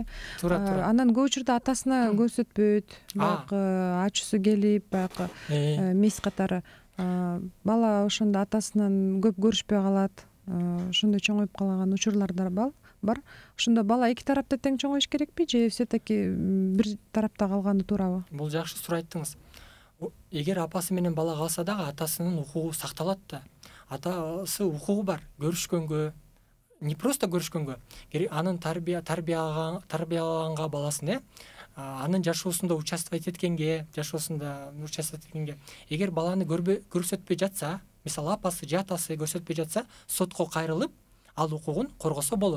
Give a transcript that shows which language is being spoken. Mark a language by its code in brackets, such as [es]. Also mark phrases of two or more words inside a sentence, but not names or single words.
[ky] Туура. Анан көп учурда атасына көрсөтпөйт, баягы ачуусу келип, баягы мес катары бала ошондо атасынан көп көрүшпөй калат. Ошондой чоңоюп калган учурлар бар. Ошондо бала эки тарапта тең чоңоюш керекпи же все-таки бир тарапта калганы туурабы? Бул жакшы суроо айттыңыз. Эгер апасы менен бала калса дагы атасынын укугу сакталат да. Атасы укугу бар көрүшкөнгө, [ru] не просто [ky] көрүшкөнгө, анын тарбиялаганга баласын, анын жашоосунда участвовать эткенге, эгер баланы көрсөтпөй жатса, мисалы апасы же атасы көрсөтпөй жатса, сотко кайрылып, ал укугун коргосо болот.